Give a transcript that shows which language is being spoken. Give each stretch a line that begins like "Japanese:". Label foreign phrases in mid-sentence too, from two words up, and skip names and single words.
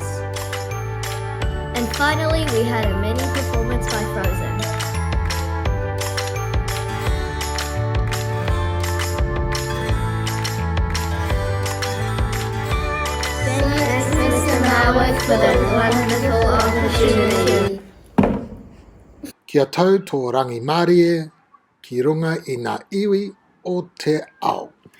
English: And finally, we had a mini performance by Frozen. Thanks, Mr. Marwick, for the wonderful opportunity.
Māori: Kia tau tō rangi Māori e, ki runga i ngā iwi o te ao.